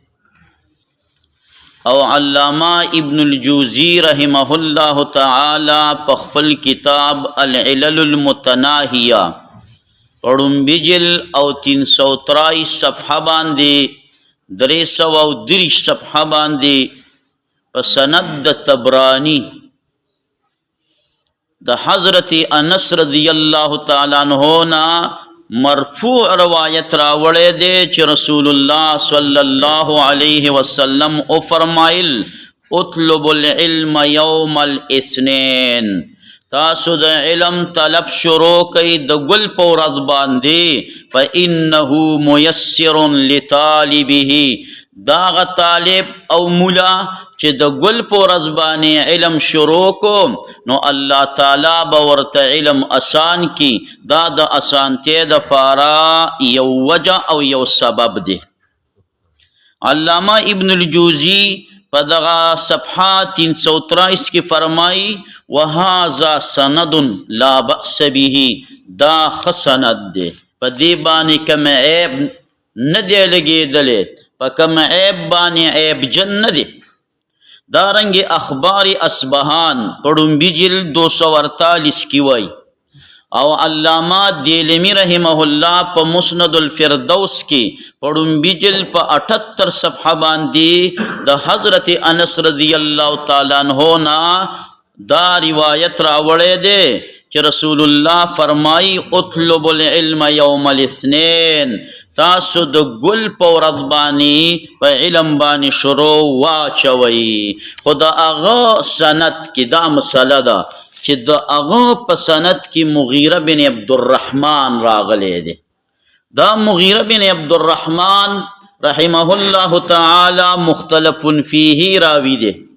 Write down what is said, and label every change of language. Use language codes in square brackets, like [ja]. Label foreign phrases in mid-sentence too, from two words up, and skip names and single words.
[ps] او علامه ابن الجوزی [ar] رحمه الله تعالی [ps] په خپل کتاب العلل المتناهیه ړومبي جلد او 323 صفحه باندې 330 صفحه باندې په سند د طبرانی د حضرت انس [ar] رضی الله تعالی عنہ [ps] نا مرفوع روایت راوړی دی چې رسول الله [ar] صلی الله علیه وسلم [ps] او فرمایل [ar] اطلب العلم یوم الاثنین، [ps] تاسو د علم طلب شروع کئ د ګل په ورځ باندې، [ar] فانه میسر لطالبه، [ps] داغه طالب او مولا چې د ګل په ورځ باندې علم شروع کو نو الله تعالی به ورته علم آسان کی. دا د آسانتۍ دپاره یو وجه او یو سبب دی. علامه ابن الجوزی په دغه صفحه 323 کې فرمایي [ar] وهذا سند لا بأس به، [ps] دا ښه سند دی، په دې باندې کوم عیب نه دی لګېدلی، په کوم عیب باندې عیب جن نه دی. دارنګ اخبار اصبهان په ړومبي جلد 248 کې وایي، او علامه دیلمی [ar] رحمه الله [ps] په مسند الفردوس کې په ړومبي جلد په 78 صفحه باندې د حضرت انس [ar] رضی الله تعالی عنہ [ps] نا دا روایت راوړی دی چې رسول الله فرمایي [ar] اطلب العلم یوم الاثنین، [ps] تاسو د ګل په ورځ باندې په علم باندې شروع واچوئ. خو د هغه سند کې دا مسله ده چې د هغه په سند کې مغیره بن عبدالرحمن راغلی دی. دا مغیره بن عبدالرحمن [ar] رحمه الله تعالی مختلف فیه [ps] راوی دی.